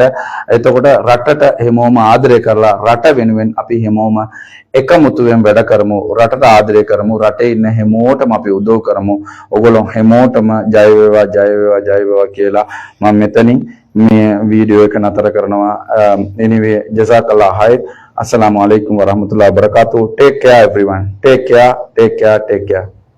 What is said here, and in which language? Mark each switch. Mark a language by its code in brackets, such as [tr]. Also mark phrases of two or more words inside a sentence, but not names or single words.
[si] එතකොට රටට හැමෝම ආදරය කරලා රට වෙනුවෙන් අපි හැමෝම එකමුතුවෙන් වැඩ කරමු. රටට ආදරය කරමු. රටේ ඉන්න හැමෝටම අපි උදව් කරමු. ඕගොල්ලෝ හැමෝටම ජය වේවා ජය වේවා ජය වේවා කියලා මම මෙතනින් මේ වීඩියෝ එක නතර කරනවා. [ar] anyway جزاك الله خير. السلام عليكم ورحمة الله وبركاته. [en] Take care everyone. Take care.